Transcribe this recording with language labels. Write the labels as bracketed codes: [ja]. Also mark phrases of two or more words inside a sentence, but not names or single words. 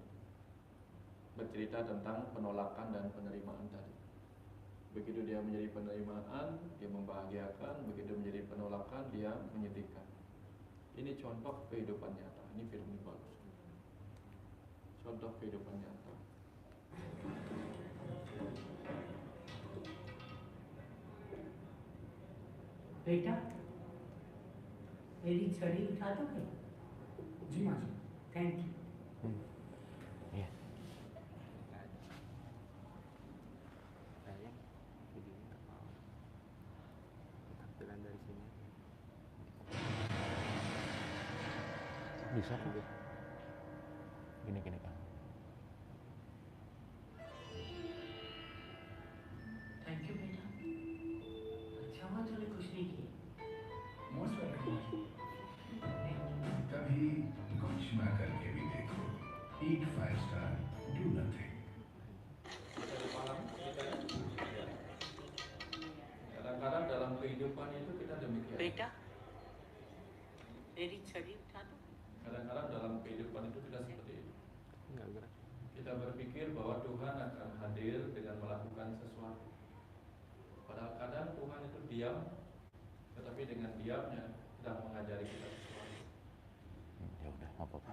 [id] Bercerita tentang penolakan dan penerimaan tadi. Begitu dia menjadi penerimaan, dia membahagiakan. Begitu menjadi penolakan, dia menyedihkan. Ini contoh kehidupan nyata. Ini film ini bagus. Contoh kehidupan nyata. [hi] बेटा मेरी छड़ी उठा दोगे? जी माँ जी, [en] thank you. [id] Iya. Bisa kok. Gini Kang. [hi] थैंक यू बेटा। अच्छा हुआ तूने कुछ नहीं किया। [en] most welcome. [hi] कभी कुछ ना करके भी देखो। [en] Eat 5 star, do nothing. [id] Kadang-kadang dalam kehidupan itu kita demikian. [hi] बेटा मेरी छड़ी उठा दो। [id] Kadang-kadang dalam kehidupan itu kita seperti itu. Kita berpikir bahwa Tuhan akan hadir dengan melakukan sesuatu. Padahal kadang Tuhan itu diam, tetapi dengan diamnya sedang mengajari kita sesuatu. Ya udah, nggak apa-apa.